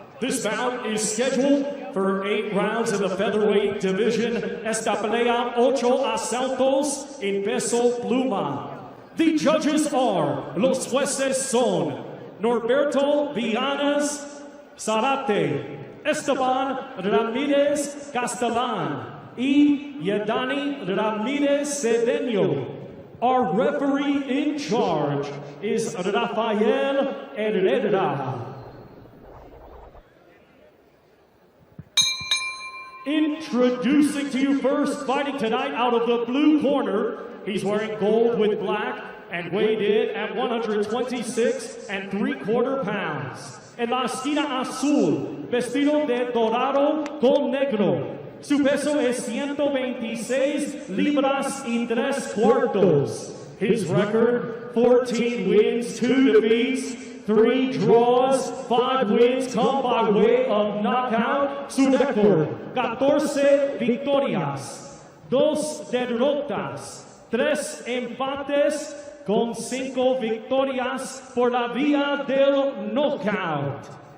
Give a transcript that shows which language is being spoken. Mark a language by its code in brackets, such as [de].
[en] This bout is scheduled for 8 rounds in the featherweight division. [es] Esta pelea 8 asaltos en peso pluma. [en] The judges are, [es] los jueces son Norberto Villanas Zarate, Esteban Ramírez Castellán y Yadani Ramírez Cedeño. [en] Our referee in charge is Rafael Herrera. Introducing to you first, fighting tonight out of the blue corner, he's wearing gold with black and weighed in at 126 3/4 pounds. [es] En la esquina azul, vestido de dorado con negro. Su peso es 126 libras y 3/4. [en] His record, 14 wins, 2 defeats, 3 draws, 5 wins come by way of knockout. [es] Su record, 14 victorias, 2 derrotas, 3 empates, con 5 victorias por la vía del knockout.